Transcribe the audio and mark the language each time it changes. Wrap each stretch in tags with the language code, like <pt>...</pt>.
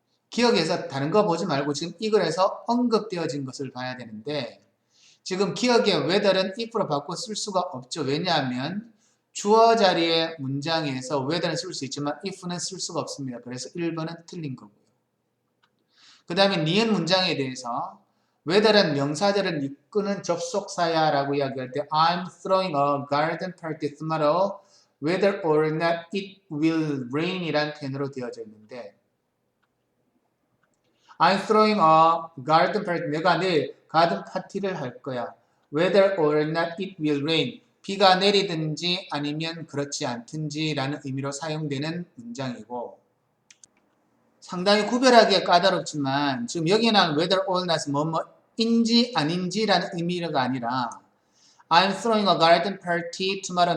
<ko>기억에서 다른 거 보지 말고 지금 이 글에서 언급되어진 것을 봐야 되는데 지금 기억의 whether는 if로 바꿔 쓸 수가 없죠. 왜냐하면 주어 자리의 문장에서 whether는 쓸 수 있지만 if는 쓸 수가 없습니다. 그래서 1번은 틀린 거고요. 그 다음에 니은 문장에 대해서 whether는 명사절을 이끄는 접속사야 라고 이야기할 때</ko> <en>I'm throwing a garden party tomorrow whether or not it will rain</en> <ko>이란 표현으로 되어져 있는데</ko> <en>I'm throwing a garden party.</en> <ko>내가 내일 가든 파티를 할 거야.</ko> <en>Whether or not it will rain.</en> <ko>비가 내리든지 아니면 그렇지 않든지 라는 의미로 사용되는 문장이고 상당히 구별하기가 까다롭지만 지금 여기에 나온 whether or not 뭐뭐인지 아닌지라는 의미가 아니라</ko> <en>I'm throwing a garden party tomorrow.</en>